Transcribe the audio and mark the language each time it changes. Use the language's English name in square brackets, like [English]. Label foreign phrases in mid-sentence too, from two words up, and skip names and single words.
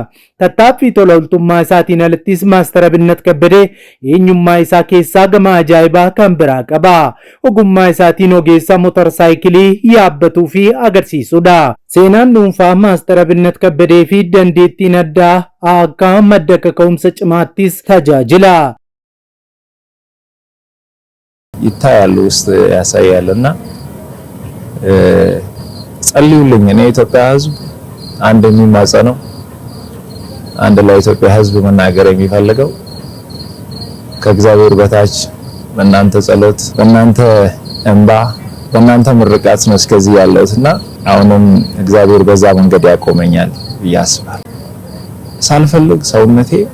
[Oromo] Tattaaffii tola ooltummaa isaatiin alattis Maastara Binnat Kabbadee eenyummaa isaa keessaa gama ajaa'ibaa kan biraa qaba. Ogummaa isaatiin ogeessa motorsaayikilii yaabbatuu fi agarsiisudha. Seenaan dhuunfaa Maastara Binnat Kabbadee fi dandeettiin addaa akka madda kaka'umsa cimaattis tajaajila. [Amharic] ይታያል ውስጥ ያሳያልና ጸልዩልኝ። እኔ ኢትዮጵያ ህዝብ አንድ የሚማጸነው አንድ ለኢትዮጵያ ህዝብ መናገር የሚፈልገው ከእግዚአብሔር በታች በእናንተ ጸሎት፣ በእናንተ እንባ፣ በእናንተ ምርቃት ነው እስከዚህ ያለሁትና አሁንም እግዚአብሔር በዛ መንገድ ያቆመኛል ብዬ አስባለሁ። ሳልፈልግ ሰውነቴ